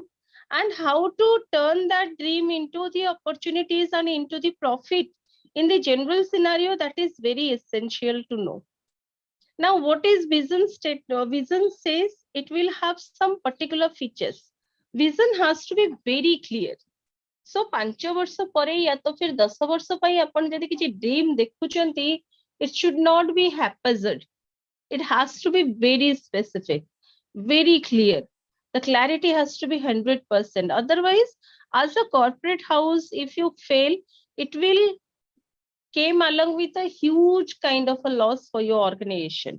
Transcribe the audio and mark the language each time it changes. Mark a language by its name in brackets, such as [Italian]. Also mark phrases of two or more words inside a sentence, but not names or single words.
[English] And how to turn that dream into the opportunities and into the profit in the general scenario? That is very essential to know. Now, what is vision state? Vision says it will have some particular features. Vision has to be very clear. [Odia] So, 5 ବର୍ଷ ପରେ [Hindi] या तो फिर [Odia] 10 ବର୍ଷ ପାଇଁ ଆପଣ ଯଦି କିଛି dream ଦେଖୁଛନ୍ତି, [English] it should not be haphazard. It has to be very specific, very clear. The clarity has to be 100%. Otherwise, as a corporate house, if you fail, it will came along with a huge kind of a loss for your organization.